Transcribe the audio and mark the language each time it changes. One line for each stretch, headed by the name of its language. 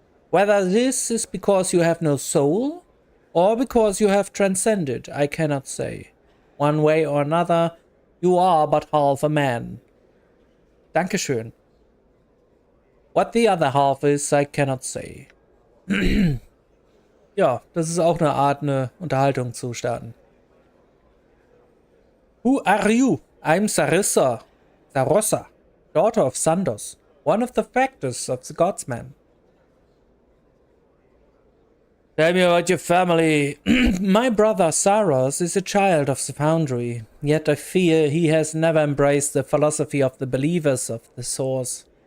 English: Whether this is because you have no soul or because you have transcended, I cannot say. One way or another, you are but half a man.
German: Dankeschön.
English: What the other half is, I cannot say.
German: Ja, das ist auch eine Art, eine Unterhaltung zu starten.
English: Who are you? I'm Sarossa, daughter of Sandos, one of the factors of the Godsmen. Tell me about your family. My brother Saros is a child of the Foundry, yet I fear he has never embraced the philosophy of the believers of the Source.